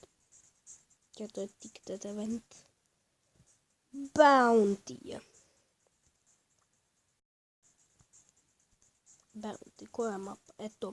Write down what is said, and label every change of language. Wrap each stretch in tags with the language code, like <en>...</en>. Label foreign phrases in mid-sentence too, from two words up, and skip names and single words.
<hr>Jer to je</hr> <en>ticket event.</en> <hr>Bounty. Bounty, koja mapa? Eto.</hr>